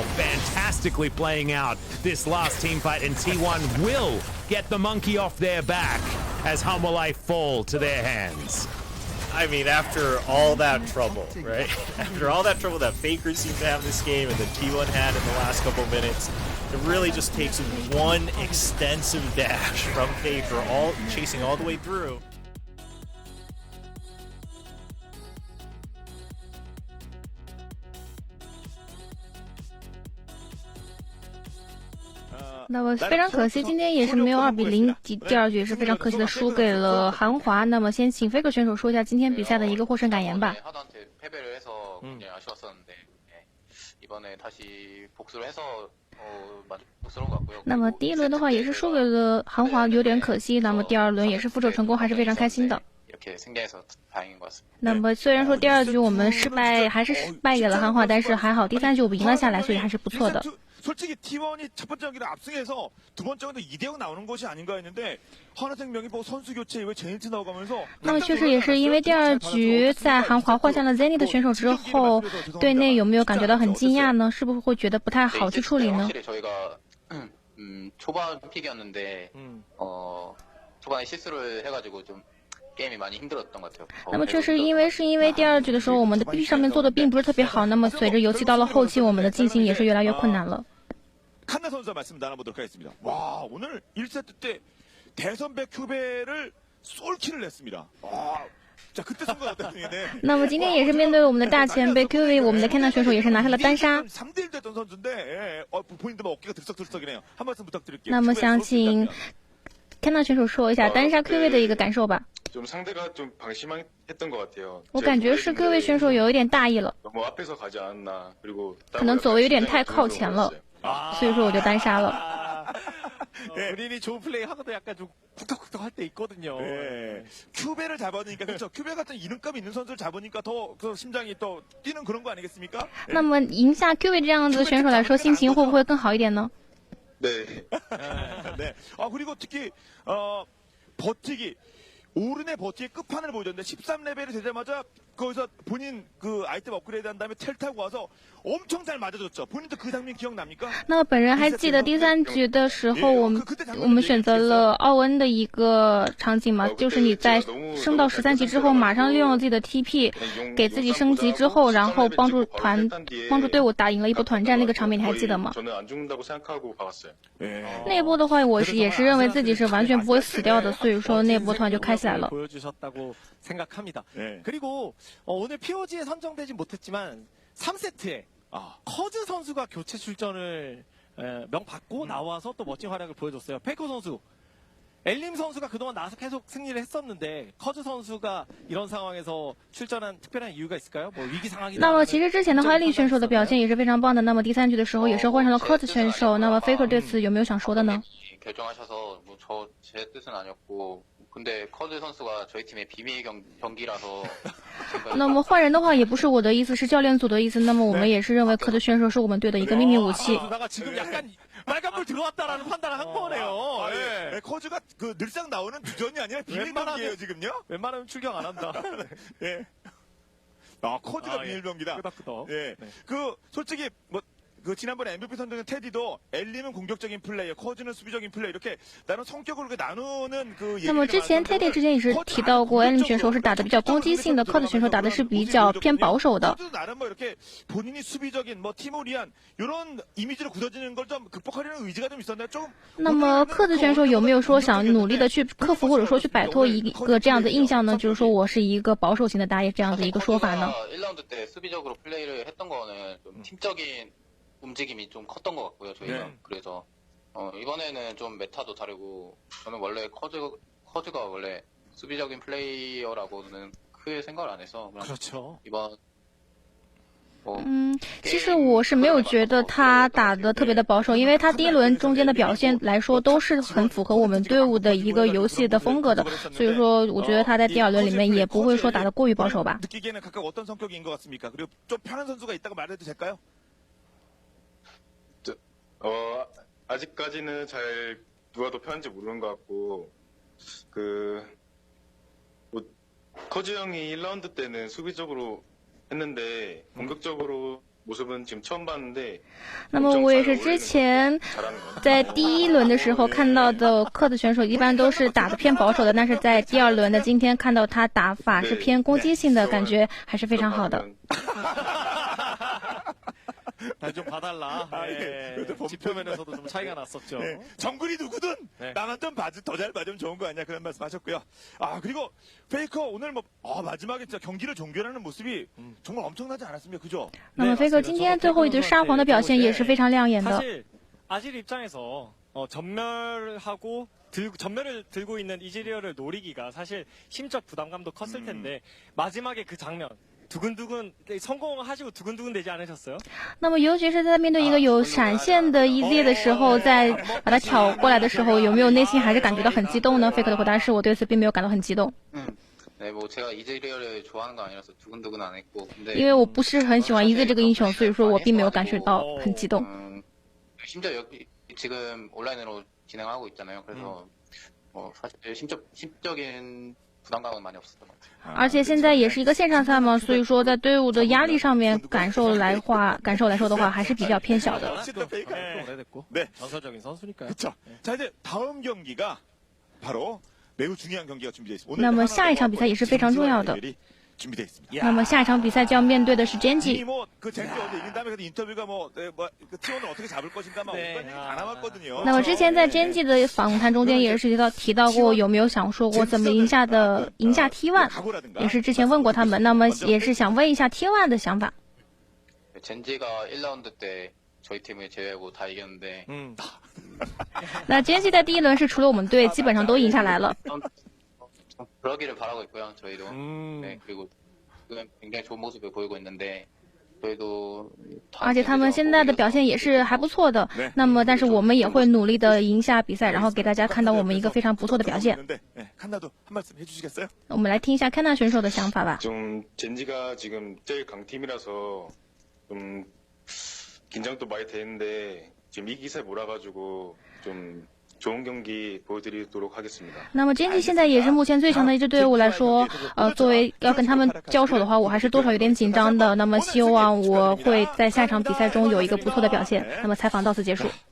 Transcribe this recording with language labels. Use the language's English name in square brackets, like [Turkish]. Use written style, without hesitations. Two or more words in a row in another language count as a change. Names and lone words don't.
[English] Fantastically playing out this last team fight, and T1 will get the monkey off their back as Hanwha Life fall to their hands. I mean, after all that trouble, right? After all that trouble that Faker seemed to have this game and that T1 had in the last couple minutes, it really just takes one extensive dash from Faker, chasing all the way through. [Chinese] 那么非常可惜，今天也是没有2比0，第二局也是非常可惜的输给了韩华。那么先请 Faker 选手说一下今天比赛的一个获胜感言吧。那么第一轮的话也是输给了韩华，有点可惜。那么第二轮也是复仇成功，还是非常开心的。那么虽然说第二局我们还是败给了韩华，但是还好第三局我们赢了下来，所以还是不错的。 [Korean] 솔직히 T1이 첫 번째 경기를 압승해서 두 번째 경기도 2대0 나오는 것이 아닌가 했는데 하나생명이 뭐 선수 교체 이후에 제니트 나오고 하면서 [Chinese] 那么确实也是因为第二局在韩华换下了 Zenit 的选手之后，队内有没有感觉到很惊讶呢？是不是会觉得不太好去处理呢？ [Korean] 초반 픽이었는데 초반에 실수를 해가지고 좀 게임이 많이 힘들었던 것 같아요. [Chinese] 那么确实因为第二局的时候我们的 BP 上面做的并不是特别好，那么随着游戏到了后期，我们的进行也是越来越困難了。 [Korean] 칸나 선수와 말씀 나눠보도록 하겠습니다. 와, 오늘 1세트 때 대선배 큐베를 솔킬을 냈습니다. 와, 자 그때 순간 어땠는데? [Chinese] 那么今天也是面对我们的大前辈 QV， 我们的 Canna 选手也是拿下了单杀。 [Korean] 3대1 됐던 선수인데, 본인도 어깨가 들썩들썩이네요. 한 말씀 부탁드릴게요. [Chinese] 那么想请 Canna 选手说一下单杀 QV 的一个感受吧。 [Korean] 좀 상대가 좀 방심했던 것 같아요. [Chinese] 我感觉是 QV 选手有一点大意了， [Korean] 너무 앞에서 가지 않았나. 그리고 [Chinese] 可能走位有点太靠前了。所以说我就单杀了。 [Korean] 본인이 좋은 플레이 하고도 약간 좀 쿡덕쿡덕 할 때 있거든요. 네. 큐베를 잡아니까 그렇죠. 큐베 같은 이름값 있는 선수를 잡으니까 더 심장이 또 뛰는 그런 거 아니겠습니까? [Chinese] 那么赢下 QV 这样子的选手来说，心情会不会更好一点呢？ [Korean] 네. 네. 그리고 특히 버티기. 오른의 버티기 끝판을 보여줬는데 13레벨이 되자마자 거기서 본인 그 아이템 업그레이드 한 다음에 텔 타고 와서 엄청 잘 맞아줬죠. 본인도 그 장면 기억납니까? [Chinese] 那么本人还记得第3局的时候，我们选择了奥恩的一个场景嘛，就是你在升到13级之后，马上利用了自己的 TP， 给自己升级之后，然后帮助队伍打赢了一波团战，那个场面你还记得吗？那波的话，我也是认为自己是完全不会死掉的，所以说那波团就开起来了。 [Korean] 생각합니다. 그리고 오늘 POG에 선정되진 못했지만 3세트에 커즈 선수가 교체 출전을 명받고 나와서 또 멋진 활약을 보여줬어요. 페이커 선수, 엘림 선수가 그동안 나와서 계속 승리를 했었는데 커즈 선수가 이런 상황에서 출전한 특별한 이유가 있을까요? 뭐 위기 상황이. [Chinese] 那么其实之前的话，力选手的表现也是非常棒的。那么第3局的时候也是换上了科子选手。那么 Faker 对此有没有想说的呢？ [Korean] 결정하셔서 제 뜻은 아니었고. 근데 커즈 선수가 저희 팀의 비밀 경기라서 [Chinese] 那么换人的话也不是我的意思，是教练组的意思。那么我们也是认为科子选手是我们队的一个秘密武器。 [Korean] 지금 약간 빨간불 들어왔다라는 판단을 한 거네요. 네. 커즈가 그 늘상 나오는 주전이 아니라 비밀 경기예요 지금요? 웬만하면 출격 안 한다. 네. 커즈가 비밀 경기다. 예. 그 솔직히 뭐. 그 지난번에 MVP 선정된 테디도 엘림은 공격적인 플레이어, 커즈는 수비적인 플레이어 이렇게 나는 성격을 나누는 그. [Chinese] 那么之前 테디 之前也是提到过 엘림 选手是打的比较攻击性的，科子选手打的是比较偏保守的。 [Korean] 나름 뭐 이렇게 본인이 수비적인 뭐 티모리안 이런 이미지로 굳어지는 걸 좀 극복하려는 의지가 좀 있었나요? 좀. [Chinese] 那么科子选手有没有说想努力的去克服或者说去摆脱一个这样的印象呢？就是说我是一个保守型的打野这样的一个说法呢？ [Korean] 1라운드 때 수비적으로 플레이를 했던 거는 좀 팀적인 움직임이 좀 컸던 것 같고요, 저희가. 그래서 이번에는 좀 메타도 다르고 저는 원래 커즈가 원래 수비적인 플레이어라고는 크게 생각을 안 해서 그렇죠. 이번 [Chinese] 其实我是没有觉得他打的特别的保守，因为他第1轮中间的表现来说都是很符合我们队伍的一个游戏的风格的，所以说我觉得他在第2轮里面也不会说打得过于保守吧。 [Korean] 느끼기에는 각각 어떤 성격인 것 같습니까? 그리고 좀 편한 선수가 있다고 말해도 될까요? 아직까지는 잘 누가 더 편한지 모르는 것 같고 뭐 커즈 형이 1라운드 때는 수비적으로 했는데 공격적으로 모습은 지금 처음 봤는데. [Chinese] 那么我也是之前在第1轮的时候看到的科子选手一般都是打得偏保守的，但是在第2轮的今天看到他打法是偏攻击性的，感觉还是非常好的。 [Korean] 좀 봐달라. 지표면에서도 좀 차이가 났었죠. 네. 정글이 누구든 나만 좀 더 잘 봐주면 좋은 거 아니야 그런 말씀하셨고요. 그리고 페이커 오늘 뭐 마지막에 진짜 경기를 종결하는 모습이 정말 엄청나지 않았습니까, 그죠? [Chinese] 那么 Faker 今天最后一局沙皇的表现也是非常亮眼的。 [Korean] 사실 아질 입장에서 전멸을 들고 있는 이즈리얼을 노리기가 사실 심적 부담감도 컸을 텐데 마지막에 그 장면. 두근두근 성공하시고 두근두근 되지 않으셨어요? [Chinese] 那么尤其是在面对一个有闪现的一列的时候，在把它挑过来的时候，有没有内心还是感觉到很激动呢？ Faker 的回答是我对此并没有感到很激动。 [Korean] 네, 뭐 제가 이즈리얼을 좋아하는 거 아니라서 두근두근 안 했고. 근데 [Chinese] 因为我不是很喜欢이즈这个英雄，所以说我并没有感觉到很激动。 [Korean] 심지어 지금 온라인으로 진행하고 있잖아요. 그래서 사실 심적인 부담감은 많이 없었던 것 같아요. [Chinese] 而且现在也是一个线上赛嘛，所以说在队伍的压力上面感受来说的话，还是比较偏小的。 [Korean] 네. 전설적인 선수니까요. 그렇죠. 자 이제 다음 경기가 바로 매우 중요한 경기가 준비되어 있습니다. [Chinese] 那么下一场比赛也是非常重要的。 [Korean] 준비되어 있습니다. [Chinese] 那么下一场比赛就要面对的是 젠지。 [Korean] 그 젠지 어제 이긴 다음에 그 인터뷰가 그 T1을 어떻게 잡을 것인가 막 어떤 얘기 다 남았거든요. [Chinese] 那么之前在 젠지 的访谈中间也是提到过有没有想说过怎么赢下 T1， 也是之前问过他们，那么也是想问一下 T1 的想法。 [Korean] 젠지가 1라운드 때 저희 팀을 제외하고 다 이겼는데. [Chinese] 那 젠지 在第1轮是除了我们队基本上都赢下来了。 [Korean] 그러기를 바라고 있고요, 저희도. 네, 그리고 굉장히 좋은 모습을 보이고 있는데 저희도. [Chinese] 而且他们现在的表现也是还不错的。那么，但是我们也会努力的赢下比赛，然后给大家看到我们一个非常不错的表现。我们来听一下 칸나 选手的想法吧。 [Korean] 좀 젠지가 지금 제일 강팀이라서 좀 긴장도 많이 되는데 지금 이 기세 몰아가지고 좀 좋은 경기 보여드리도록 하겠습니다. [Chinese] 那么 Zenit 现在也是目前最强的一支队伍来说，作为要跟他们交手的话，我还是多少有点紧张的。那么希望我会在下一场比赛中有一个不错的表现。那么采访到此结束。